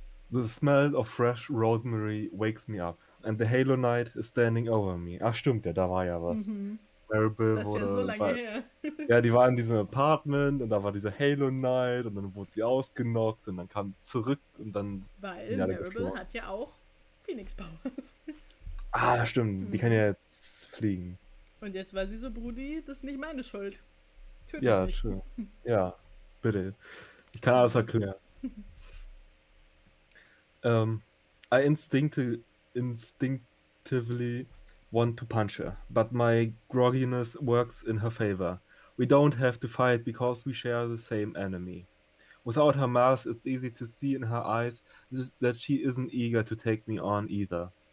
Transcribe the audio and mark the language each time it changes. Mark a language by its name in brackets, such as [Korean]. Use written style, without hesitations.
[English] The smell of fresh rosemary wakes me up. And the Halo Knight is standing over me. [German] Ach stimmt, ja, da war ja was. Marble Das ist ja so lange her. Ja, die war in diesem Apartment und da war diese Halo Knight und dann wurde sie ausgenockt und dann kam sie zurück und dann... Weil Marble hat ja auch Phoenix Powers. Ah, stimmt. Die kann ja jetzt fliegen. Und jetzt war sie so, Brudi, das ist nicht meine Schuld. Töte Ja, mich. schön. Ja, bitte. Ich kann alles erklären. [English] I instinctively want to punch her, but my grogginess works in her favor. We don't have to fight because we share the same enemy. Without her mask, it's easy to see in her eyes that she isn't eager to take me on either.